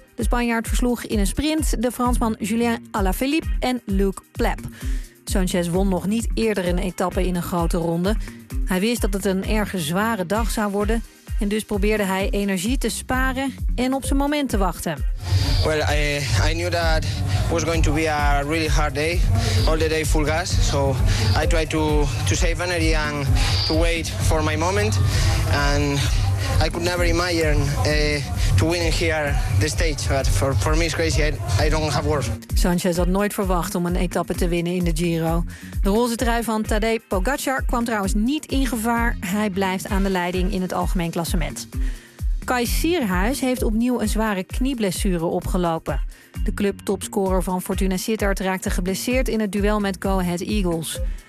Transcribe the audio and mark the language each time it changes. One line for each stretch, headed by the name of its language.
Dutch: De Spanjaard versloeg in een sprint de Fransman Julien Alaphilippe en Luke Plep. Sanchez won nog niet eerder een etappe in een grote ronde. Hij wist dat het een erg zware dag zou worden. En dus probeerde hij energie te sparen en op zijn moment te wachten.
English: Well, I knew that was going to be a really hard day, all the day full gas. So I tried to save energy and to wait for my moment. And I could never imagine to win here the stage. But for me it's crazy. I don't have words.
Dutch: Sanchez had nooit verwacht om een etappe te winnen in de Giro. De roze trui van Tadej Pogacar kwam trouwens niet in gevaar. Hij blijft aan de leiding in het algemeen klassement. Kai Sierhuis heeft opnieuw een zware knieblessure opgelopen. De clubtopscorer van Fortuna Sittard raakte geblesseerd in het duel met Go Ahead Eagles.